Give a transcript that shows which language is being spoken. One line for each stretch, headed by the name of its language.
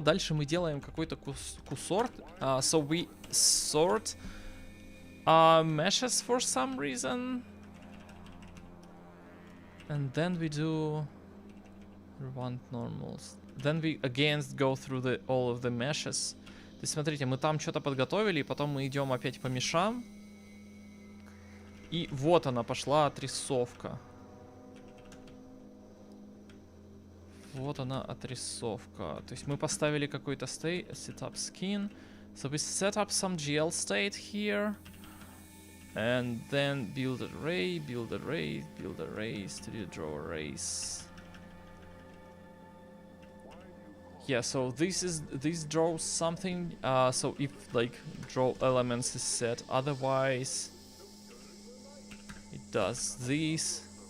Russian: Дальше мы делаем какой-то кусорт.
English: So we sort meshes for some reason. And then we do want normals. Then we again go through all of the meshes.
Russian: То есть, смотрите, мы там что-то подготовили, и потом мы идем опять по мешам. И вот она пошла отрисовка. Вот она отрисовка. То есть мы поставили какой-то setup skin.
English: So we set up some GL state here. And then build array, build array, build array, studio draw arrays. Yeah, so this draws something. So if like draw elements is set, otherwise it does this.